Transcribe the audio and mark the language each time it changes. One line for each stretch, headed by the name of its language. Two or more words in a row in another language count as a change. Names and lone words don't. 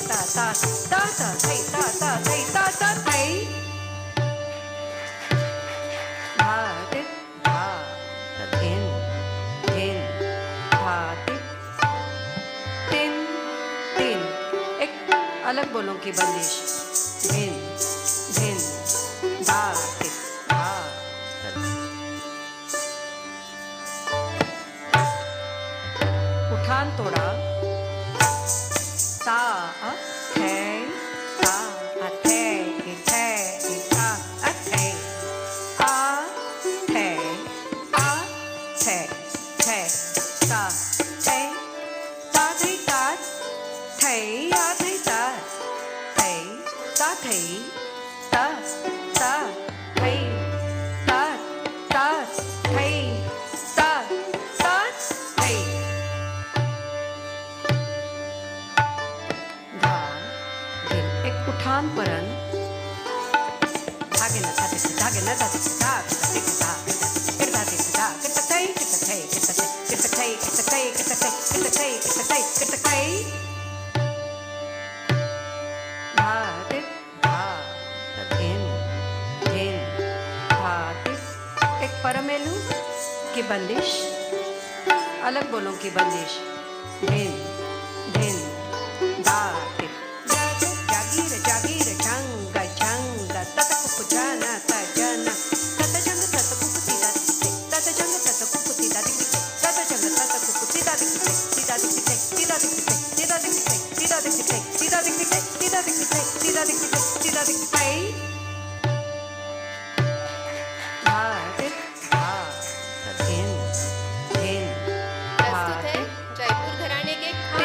Hindi: ता ता ता थै ता ता थै ता ता थै धा टिप धा धिन धिन धा टिप तिन तिन एक अलग बोलों की बंदिश धिन धिन धा टिप धा उठान तोड़ा ता थे ता थे थे ता थे आ थे आ थे थे ता थे ता थे ता थे आ थे ता थे ता थे ता ता थे ता ता थे ता ता थे धा धिन एक उठान परन धागे न धागे धागे न धागे धागे धागे धागे धागे धागे धागे कितथै कितथै कितथै कितथै कितथै कितथै कितथै कितथै कितथै धा धिन धा धिन धिन धा धिन एक परमेलू की बंदिश अलग बोलों की बंदिश धिन धिन धा टिप जाग जागीर जागीर जंग जंग तत कुपजन तजन तत जंग तत कुपति दा तत जंग तत कुपति दा तत जंग तत कुपति दा सीधा दिखते सीधा दिखते सीधा दिखते सीधा दिखते सीधा दिखते सीधा दिखते सीधा दिखते सीधा दिखते धा टिप धा धिन धिन धा प्रस्तुत है जयपुर घराने के खास